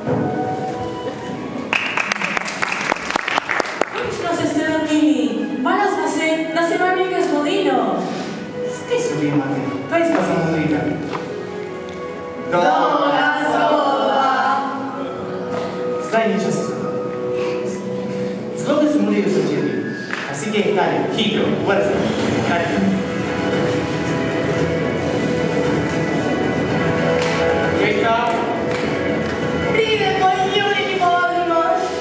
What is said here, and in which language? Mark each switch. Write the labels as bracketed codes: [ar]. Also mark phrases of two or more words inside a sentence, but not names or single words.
[sl] Končno se ste vrnili. Bala smo se, da se vam nekaj zgodilo. Kaj se vi imate? Kaj smo samo zrika? Dobra zgodba. Zdaj ni čas za to. Zgodbe se morajo začeti. [es] Así que, dale, hitro, fuerza, dale. Lista. [sl] Pride, moj Juri, ti pomagamo.